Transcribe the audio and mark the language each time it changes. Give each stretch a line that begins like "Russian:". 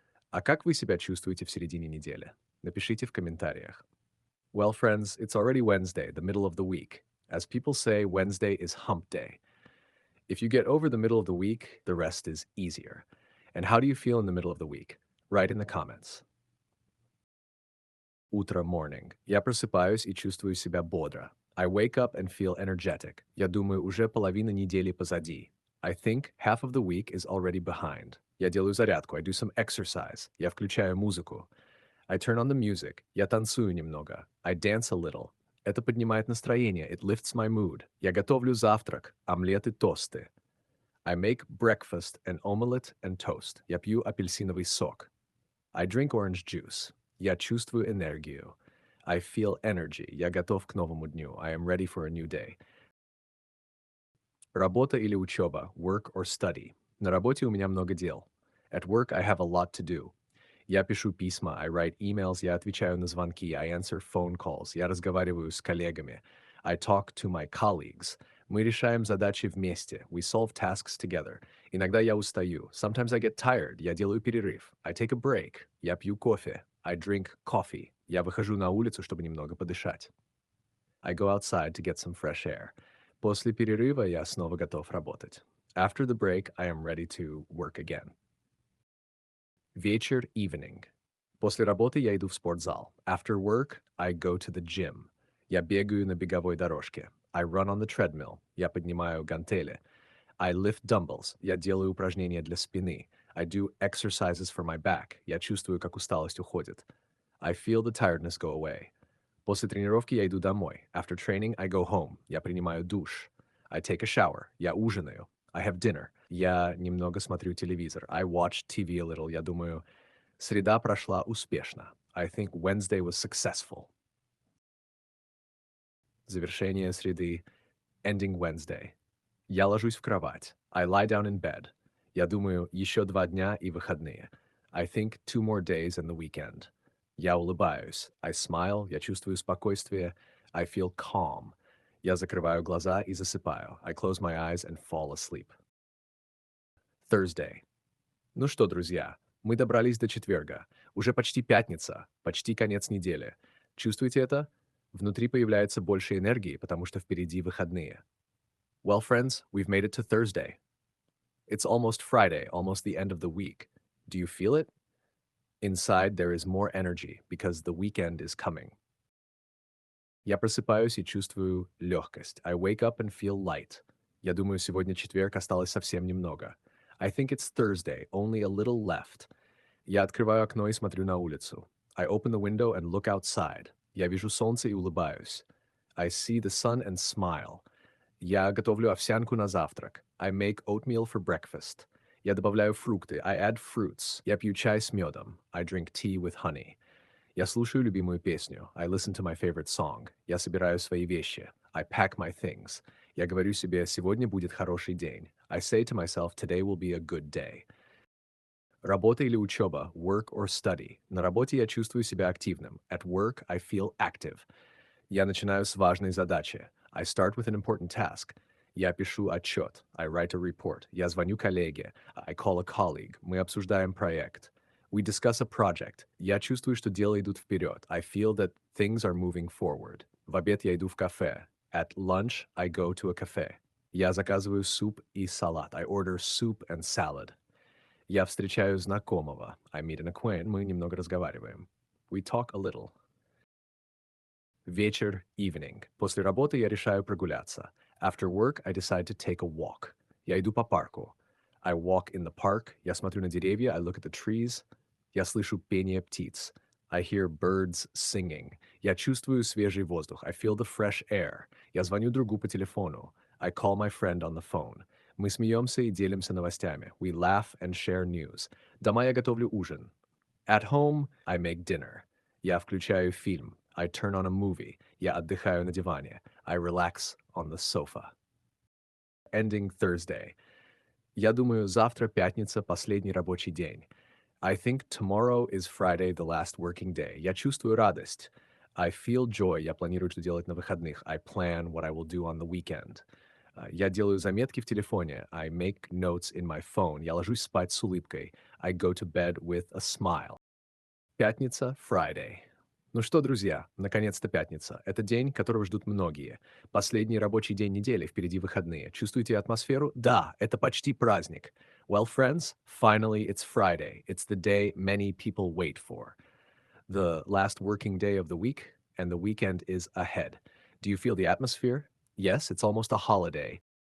Russian: А как вы себя чувствуете в середине недели? Напишите в комментариях.
English: Well, friends, it's already Wednesday, the middle of the week. As people say, Wednesday is hump day. If you get over the middle of the week, the rest is easier. And how do you feel in the middle of the week? Write in the comments.
Russian: Утро, morning. Я просыпаюсь и чувствую себя бодро.
English: I wake up and feel energetic.
Russian: Я думаю, уже половина недели позади.
English: I think half of the week is already behind.
Russian: Я делаю зарядку.
English: I do some exercise.
Russian: Я включаю музыку.
English: I turn on the music.
Russian: Я танцую немного.
English: I dance a little.
Russian: Это поднимает настроение.
English: It lifts my mood.
Russian: Я готовлю завтрак. Омлет и тосты.
English: I make breakfast, an omelette and toast.
Russian: Я пью апельсиновый сок.
English: I drink orange juice.
Russian: Я чувствую энергию.
English: I feel energy.
Russian: Я готов к новому дню.
English: I am ready for a new day.
Russian: Работа или учеба,
English: work or study.
Russian: На работе у меня много дел.
English: At work I have a lot to do.
Russian: Я пишу письма,
English: I write emails,
Russian: я отвечаю на звонки,
English: I answer phone calls,
Russian: я разговариваю с коллегами.
English: I talk to my colleagues.
Russian: Мы решаем задачи вместе.
English: We solve tasks together.
Russian: Иногда я устаю.
English: Sometimes I get tired.
Russian: Я делаю перерыв.
English: I take a break.
Russian: Я пью кофе.
English: I drink coffee.
Russian: Я выхожу на улицу, чтобы немного подышать.
English: I go outside to get some fresh air.
Russian: После перерыва я снова готов работать.
English: After the break, I am ready to work again.
Russian: Вечер, evening. После работы я иду в спортзал.
English: After work, I go to the gym.
Russian: Я бегаю на беговой дорожке.
English: I run on the treadmill.
Russian: Я поднимаю гантели.
English: I lift dumbbells.
Russian: Я делаю упражнения для спины.
English: I do exercises for my back.
Russian: Я чувствую, как усталость уходит.
English: I feel the tiredness go away.
Russian: После тренировки я иду домой.
English: After training, I go home.
Russian: Я принимаю душ.
English: I take a shower.
Russian: Я ужинаю.
English: I have dinner.
Russian: Я немного смотрю телевизор.
English: I watch TV a little.
Russian: Я думаю, среда прошла успешно.
English: I think Wednesday was successful.
Russian: Завершение среды.
English: Ending Wednesday.
Russian: Я ложусь в кровать.
English: I lie down in bed.
Russian: Я думаю, еще 2 дня и выходные.
English: I think 2 more days and the weekend.
Russian: Я улыбаюсь.
English: I smile.
Russian: Я чувствую спокойствие.
English: I feel calm.
Russian: Я закрываю глаза и засыпаю.
English: I close my eyes and fall asleep. Thursday.
Russian: Ну что, друзья, мы добрались до четверга. Уже почти пятница, почти конец недели. Чувствуете это? Внутри появляется больше энергии, потому что впереди выходные.
English: Well, friends, we've made it to Thursday. It's almost Friday, almost the end of the week. Do you feel it? Inside, there is more energy because the weekend is coming.
Russian: Я просыпаюсь и чувствую легкость.
English: I wake up and feel light.
Russian: Я думаю, сегодня четверг, осталось совсем немного.
English: I think it's Thursday, only a little left.
Russian: Я открываю окно и смотрю на улицу.
English: I open the window and look outside.
Russian: Я вижу солнце и улыбаюсь.
English: I see the sun and smile.
Russian: Я готовлю овсянку на завтрак.
English: I make oatmeal for breakfast.
Russian: Я добавляю фрукты.
English: I add fruits.
Russian: Я пью чай с медом.
English: I drink tea with honey.
Russian: Я слушаю любимую песню.
English: I listen to my favorite song.
Russian: Я собираю свои вещи.
English: I pack my things.
Russian: Я говорю себе, сегодня будет хороший день.
English: I say to myself, today will be a good day.
Russian: Работа или учеба,
English: work or study.
Russian: На работе я чувствую себя активным.
English: At work, I feel active.
Russian: Я начинаю с важной задачи.
English: I start with an important task.
Russian: Я пишу отчет.
English: I write a report.
Russian: Я звоню коллеге.
English: I call a colleague.
Russian: Мы обсуждаем проект.
English: We discuss a project.
Russian: Я чувствую, что дела идут вперед.
English: I feel that things are moving forward.
Russian: В обед я иду в кафе.
English: At lunch, I go to a cafe.
Russian: Я заказываю суп и салат.
English: I order soup and salad.
Russian: Я встречаю знакомого.
English: I meet an acquaintance.
Russian: Мы немного разговариваем.
English: We talk a little. Вечер, evening.
Russian: После работы я решаю прогуляться.
English: After work, I decide to take a walk.
Russian: Я иду по парку.
English: I walk in the park.
Russian: Я смотрю на деревья.
English: I look at the trees.
Russian: Я слышу пение птиц.
English: I hear birds singing.
Russian: Я чувствую свежий воздух.
English: I feel the fresh air.
Russian: Я звоню другу по телефону.
English: I call my friend on the phone.
Russian: Мы смеемся и делимся новостями.
English: We laugh and share news.
Russian: Дома я готовлю ужин.
English: At home, I make dinner.
Russian: Я включаю фильм.
English: I turn on a movie.
Russian: Я отдыхаю на диване.
English: I relax on the sofa. Ending Thursday.
Russian: Я думаю, завтра пятница, последний рабочий день.
English: I think tomorrow is Friday, the last working day.
Russian: Я чувствую радость.
English: I feel joy.
Russian: Я планирую, что делать на выходных.
English: I plan what I will do on the weekend.
Russian: Я делаю заметки в телефоне.
English: I make notes in my phone.
Russian: Я ложусь спать с улыбкой.
English: I go to bed with a smile.
Russian: Пятница, Friday. Ну что, друзья, наконец-то пятница. Это день, которого ждут многие. Последний рабочий день недели, впереди выходные. Чувствуете атмосферу? Да, это почти праздник.
English: Well, friends, finally it's Friday. It's the day many people wait for. The last working day of the week, and the weekend is ahead. Do you feel the atmosphere? Yes, it's almost a holiday.